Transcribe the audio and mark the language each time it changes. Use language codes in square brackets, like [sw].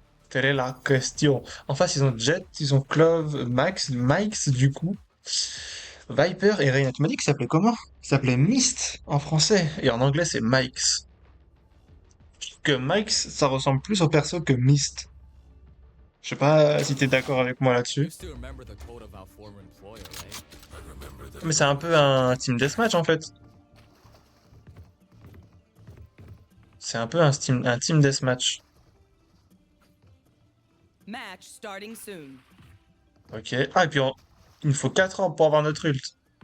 [fr] Quelle est la question? En face, ils ont Jet, ils ont Clove, Max, Mike's du coup, Viper et Reina. Tu m'as dit qu'il s'appelait comment? Il s'appelait Mist en français et en anglais c'est Mike's. Je trouve que Mike's, ça ressemble plus au perso que Mist. Je sais pas si t'es d'accord avec moi là-dessus. [en] You still remember the code of our former employer, right? [fr] Mais c'est un peu un team deathmatch en fait. C'est un peu un team deathmatch. [en] Match starting soon. Ok. [fr] Ah, et puis il nous faut 4 ans pour avoir notre ult.